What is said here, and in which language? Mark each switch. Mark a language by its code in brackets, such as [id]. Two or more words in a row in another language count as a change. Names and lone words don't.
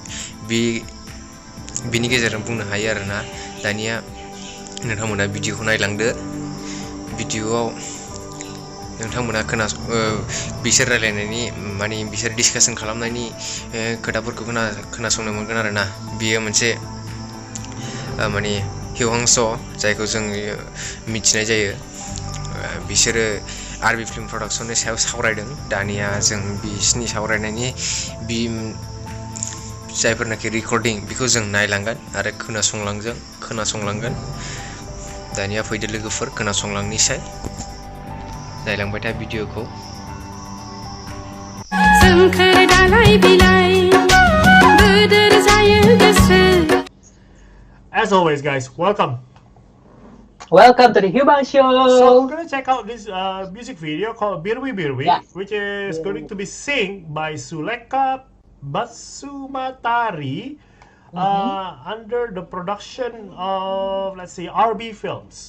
[brx] बिनि गेजेरजों बुंनो हायो आरोना दानिया नोंथांमोना भिडिअखौ नायलांदो भिडिअआव नोंथांमोना बिसोर रायलायनायनि माने बिसोर डिसकाशन खालामनायनि खोथाफोरखौ खोनासंनो मोनगोन आरोना बियो मोनसे माने हिउहांस जायखौ जों मिथिनाय जायो बिसोरो आरबि फिल्म प्रडाक्शननि सायाव सावरायदों दानिया जों बिसिनि सावरायनायनि जायफोरनाखि रेकर्डिं बेखौ जों नायलांगोन आरो खोनासंलांगोन दानिया फैदो लोगोफोर खोनासंलांनिसै नायलांबाय था भिडिअखौ [en] As always, guys, welcome to the Hubang Show. So we're gonna check out this music video called Birwi Birwi, which is going to be sung by Suleka Basumatari under the production of, let's see, RB Films.